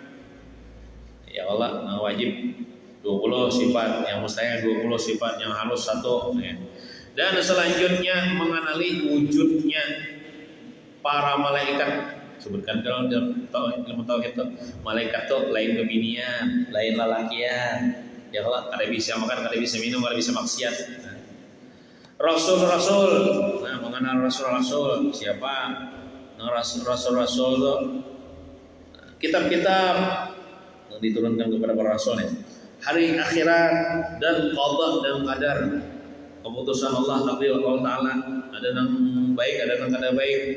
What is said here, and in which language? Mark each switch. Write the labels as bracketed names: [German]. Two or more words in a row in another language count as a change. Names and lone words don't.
[Indonesian] Ya Allah wajib 20 sifat, yang mustahil 20 sifat, yang halus 1 ya. Dan selanjutnya mengenali wujudnya para malaikat. Sebutkan dalam ilmu tauhid itu, malaikat itu lain kebinian, [Banjar] lain lalakian. Ya Allah, kada bisa makan, kada bisa minum, kada bisa maksiat. [Indonesian] Rasul-rasul, nah mengenal rasul-rasul siapa? Rasul-rasul itu kitab-kitab yang diturunkan kepada para rasul ya. Hari akhirat dan qada dan qadar, keputusan Allah, takdir Allah Ta'ala, ada yang baik, ada yang kada baik.